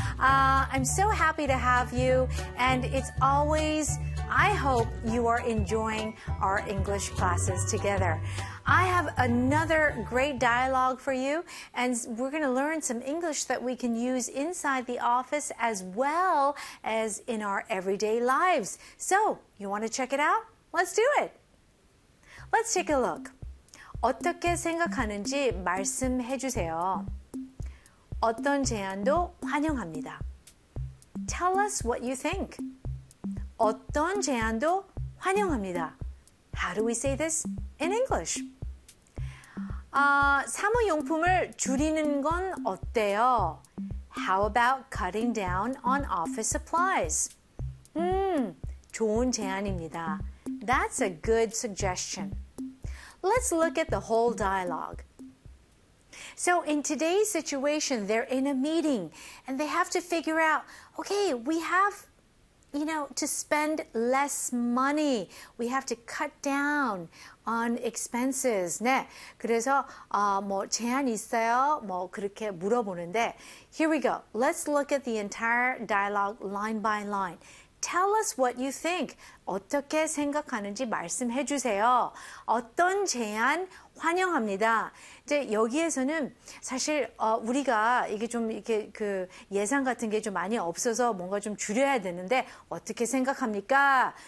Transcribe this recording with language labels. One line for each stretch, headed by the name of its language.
English: I'm so happy to have you and it's always I hope you are enjoying our English classes together. I have another great dialogue for you, and we're going to learn some English that we can use inside the office as well as in our everyday lives. So, you want to check it out? Let's do it! Let's take a look.
Korean: 어떻게 생각하는지 말씀해 주세요. 어떤 제안도 환영합니다.
English: Tell us what you think.
Korean: 어떤 제안도 환영합니다.
English: How do we say this in English?
Korean: 사무용품을 줄이는 건 어때요?
English: How about cutting down on office supplies?
Korean: 좋은 제안입니다.
English: That's a good suggestion. Let's look at the whole dialogue. So in today's situation, they're in a meeting and they have to figure out, okay, we have, you know, to spend less money. We have to cut down on expenses.
Korean: 네, 그래서 뭐 제한 있어요? 뭐 그렇게 물어보는데.
English: Here we go. Let's look at the entire dialogue line by line. Tell us what you think.
Korean: 어떻게 생각하는지 말씀해 주세요. 어떤 제안 환영합니다. 이제 여기에서는 사실 우리가 이게 좀 이렇게 그 예산 같은 게 좀 많이 없어서 뭔가 좀 줄여야 되는데 어떻게 생각합니까?